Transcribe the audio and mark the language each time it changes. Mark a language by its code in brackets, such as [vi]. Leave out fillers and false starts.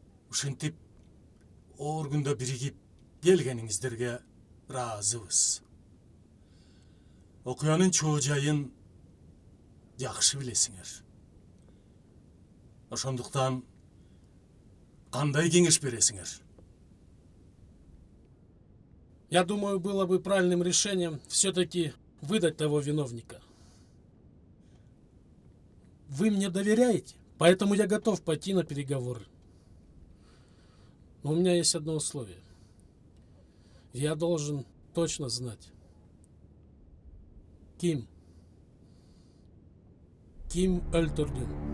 [ky] Ушинтип, оор күндө биригип келгениңиздерге ыраазыбыз. Окуянын чоо жайын жакшы билесиңер. Ошондуктан кандай кеңеш бересиңер? [ru] Я думаю, было бы правильным решением все-таки выдать того виновника. Вы мне доверяете, поэтому я готов пойти на переговоры. Но у меня есть одно условие. Я должен точно знать, [ky] Ким öldürdün?